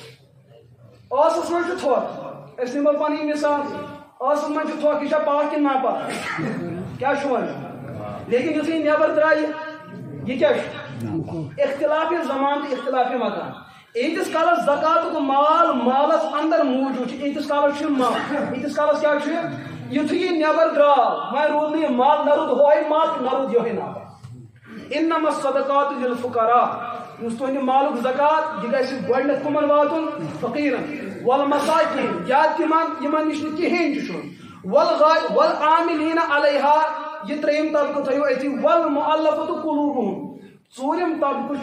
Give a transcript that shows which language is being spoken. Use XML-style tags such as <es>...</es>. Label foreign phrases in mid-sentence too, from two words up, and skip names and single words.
<ks>ٲسس منٛز چھُ تھوٚکھ أسۍ نِمو پنٕنۍ مثال ٲسس منٛز چھُ تھوٚکھ یہِ چھا پاک کِنہٕ ناپاک کیٛاہ چھُ وَنان لیکن یُتھُے یہِ نٮ۪بر درٛایہِ یہِ کیٛاہ چھُ اختلاف زمان تہٕ اختلاف مکان ییٖتِس کالس زکاتُک مال مالس اندر موٗجوٗد چھُ ییٖتِس کالس چھُ مال ییٖتِس کالس کیٛاہ چھُ یُتھُے یہِ نٮ۪بر درٛاو وۄنۍ روٗد نہٕ یہِ مال نہ روٗد ہوے مال تہٕ نہ روٗد یِہوے ناپاک</ks> <ar>انما الصدقات للفقراء</ar> <ks>یُس تُہنٛدِ مالُک زکات یہِ گژھِ گۄڈٕنیتھ کٕمن واتُن فقیٖرن والمساکیٖن یا تِمن یِمن نِش نہٕ کِہینۍ تہِ چھُنہٕ</ks> <ar>والعاملین علیہا</ar> <ks>یہ ترٛیٚیِم طبقہٕ تھٲیِو أتی</ks> <ar>والمؤلفۃ قلوٗبُہُم</ar> <ks>ژوٗرِم طبقہٕ</ks>